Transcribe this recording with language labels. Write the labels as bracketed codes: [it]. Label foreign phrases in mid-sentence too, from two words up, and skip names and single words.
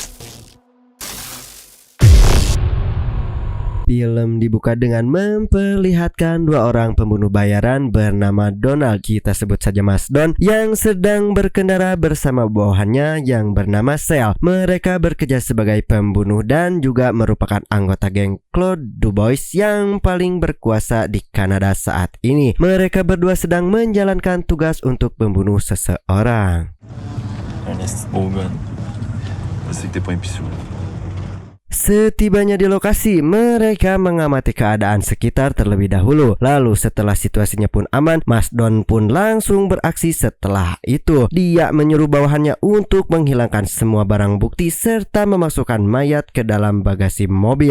[id] Film dibuka dengan memperlihatkan dua orang pembunuh bayaran bernama Donald, kita sebut saja Mas Don, yang sedang berkendara bersama bawahannya yang bernama Sel. Mereka bekerja sebagai pembunuh dan juga merupakan anggota geng Claude Dubois yang paling berkuasa di Kanada saat ini. Mereka berdua sedang menjalankan tugas untuk membunuh seseorang. [fr] Ernest Morgan, c'est que t'es pas un pissou. [id] Setibanya di lokasi, mereka mengamati keadaan sekitar terlebih dahulu. Lalu setelah situasinya pun aman, Mas Don pun langsung beraksi. Setelah itu, dia menyuruh bawahannya untuk menghilangkan semua barang bukti serta memasukkan mayat ke dalam bagasi mobil.